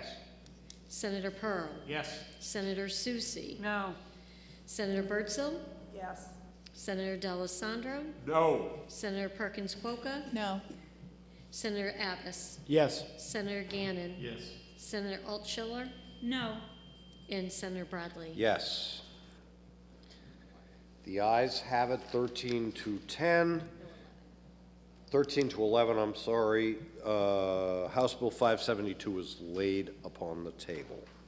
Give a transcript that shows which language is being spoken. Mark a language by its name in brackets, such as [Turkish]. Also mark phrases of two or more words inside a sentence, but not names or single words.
[English] Senator Pearl. Yes. Senator Susie. No. Senator Birdsell. Yes. Senator D'Alessandro. No. Senator Perkins Quokka. No. Senator Abbas. Yes. Senator Gannon. Yes. Senator Altschiller. No. And Senator Bradley. Yes. The ayes have it, 13 to 11, I'm sorry. House Bill 572 is laid upon the table.